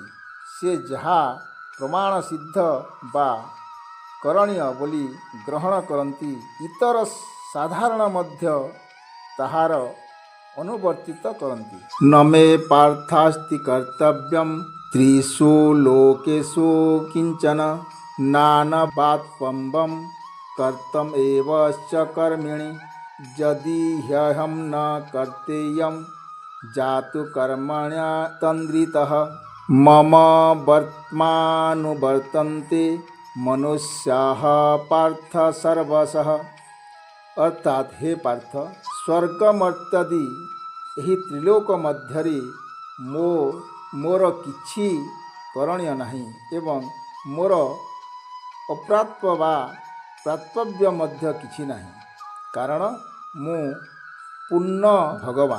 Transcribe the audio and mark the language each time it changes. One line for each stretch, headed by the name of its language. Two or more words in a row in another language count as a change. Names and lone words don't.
Odia: ସେ ଯାହା ପ୍ରମାଣ ସିଦ୍ଧ ବା କରଣୀୟ ବୋଲି ଗ୍ରହଣ କରନ୍ତି ଇତର ସାଧାରଣ ମଧ୍ୟ ତାହାର ଅନୁବର୍ତ୍ତିତ କରନ୍ତି।
Sanskrit: ନ ମେ ପାର୍ଥାସ୍ତି କର୍ତ୍ତବ୍ୟମ୍ ତ୍ରିଷୁ ଲୋକେଷୁ କିଞ୍ଚନ ନାନବାତ୍ପମ୍ବଂ କର୍ତ୍ତମ୍ ଏବ च कर्मिणि यदि ह्यहं न कर्तेयं जातु कर्मण्यतन्द्रितः मम वर्त्मानुवर्तन्ते मनुष्याः पार्थ सर्वशः।
Odia: ଅର୍ଥାତ ହେ ପାର୍ଥ, ସ୍ୱର୍ଗ ମର୍ତ୍ତ୍ୟାଦି ଏହି ତ୍ରିଲୋକ ମଧ୍ୟରେ ମୋର କିଛି କରଣୀୟ ନାହିଁ ଏବଂ ମୋର ଅପ୍ରାପ୍ୟ ବା ପ୍ରାପ୍ତବ୍ୟ ମଧ୍ୟ କିଛି ନାହିଁ, କାରଣ ମୁଁ ପୂର୍ଣ୍ଣ ଭଗବାନ।